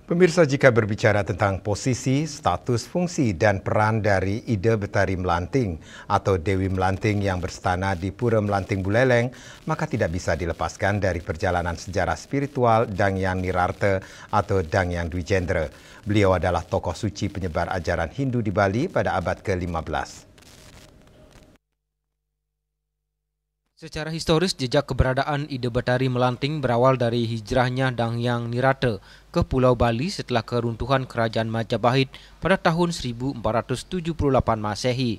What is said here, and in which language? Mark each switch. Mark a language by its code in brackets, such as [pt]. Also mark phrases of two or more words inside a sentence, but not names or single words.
[id] Pemirsa, jika berbicara tentang posisi, status, fungsi, dan peran dari Ida Betari Melanting atau Dewi Melanting yang berstana di Pura Melanting Buleleng, maka tidak bisa dilepaskan dari perjalanan sejarah spiritual Dangyang Nirarta atau Dangyang Dwijendra. Beliau adalah tokoh suci penyebar ajaran Hindu di Bali pada abad ke-15. Secara historis, jejak keberadaan Ida Betari Melanting berawal dari hijrahnya Dangyang Nirarta ke Pulau Bali setelah keruntuhan Kerajaan Majapahit pada tahun 1478 Masehi.